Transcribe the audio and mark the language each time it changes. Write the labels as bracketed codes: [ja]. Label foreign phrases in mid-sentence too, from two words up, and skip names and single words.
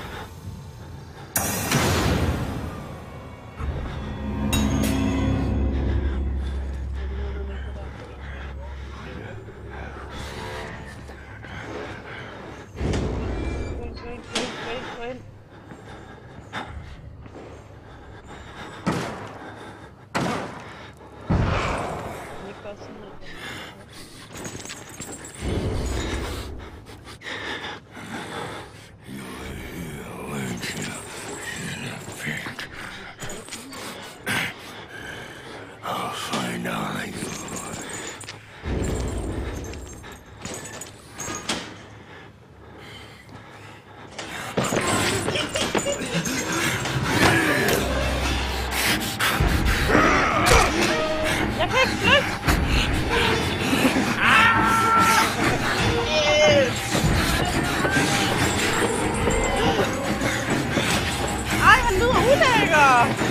[da] Gå ind. Ikke bare sådan her. [en] I'll find all you. [da] Jeg kan ikke flytte! Ej, han lyder ulækker!